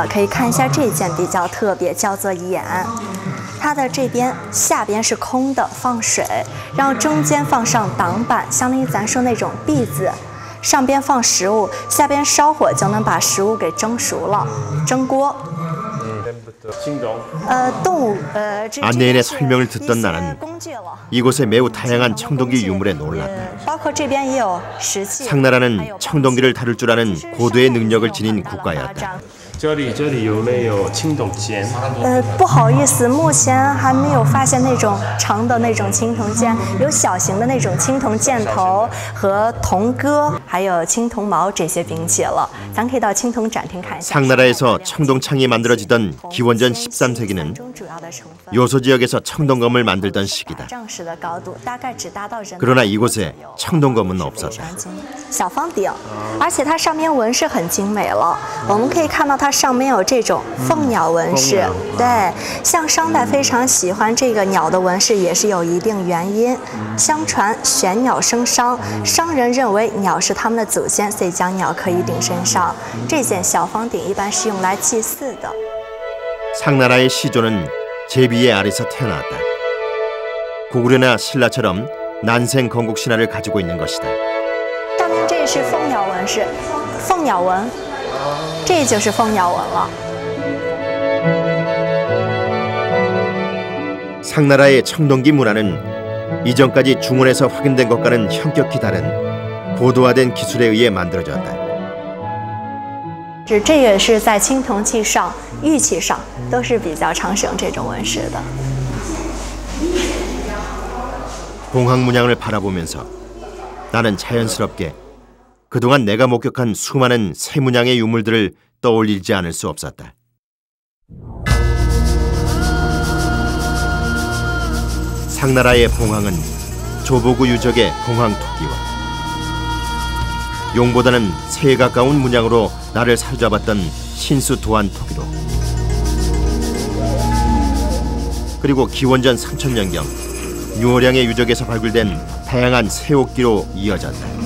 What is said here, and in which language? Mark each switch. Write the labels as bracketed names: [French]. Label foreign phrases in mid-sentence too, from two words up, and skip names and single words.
[Chinese] 可以看一下这件比较特别，叫做眼。它的这边下边是空的，放水，然后中间放上挡板，相当于咱说那种篦子。上边放食物，下边烧火就能把食物给蒸熟了。蒸锅。 [Korean] 안내인의 설명을 듣던 나는 이곳의 매우 다양한 청동기 유물에 놀랐다. 상나라는 청동기를 다룰 줄 아는 고도의 능력을 지닌 국가였다. [Chinese] 这里有没有青铜剑？不好意思，目前还没有发现那种长的那种青铜剑，有小型的那种青铜剑头和铜戈，还有青铜矛这些兵器了。咱可以到青铜展厅看一下。 [Korean] 상나라에서 청동창이 만들어지던 기원전 13세기는 요소 지역에서 청동검을 만들던 시기다. 그러나 이곳에 청동검은 없었다. [Chinese] 小方鼎，而且它上面纹饰很精美了。我们可以看到它上面有这种凤鸟纹饰，对，像商代非常喜欢这个鸟的纹饰，也是有一定原因。相传玄鸟生商，商人认为鸟是他们的祖先，所以将鸟刻于鼎身上。这件小方鼎一般是用来祭祀的。 [Korean] 상나라의 시조는 제비의 알에서 태어났다. 고구려나 신라처럼 난생 건국 신화를 가지고 있는 것이다. [Chinese] 上面这是凤鸟纹饰，凤鸟纹，这就是凤鸟纹了。 [Korean] 상나라의 청동기 문화는 이전까지 중원에서 확인된 것과는 현격히 다른 고도화된 기술에 의해 만들어졌다. [Chinese] 这也是在青铜器上、玉器上都是比较常使用这种纹饰的。 [Korean] 봉황 문양을 바라보면서 나는 자연스럽게 그동안 내가 목격한 수많은 새 문양의 유물들을 떠올리지 않을 수 없었다. 상나라의 봉황은 조보구 유적의 봉황 토기와 용보다는 새에 가까운 문양으로 나를 사로잡았던 신수 도안 토기로 그리고 기원전 3000년경 뉴어량의 유적에서 발굴된 다양한 새옥기로 이어졌다.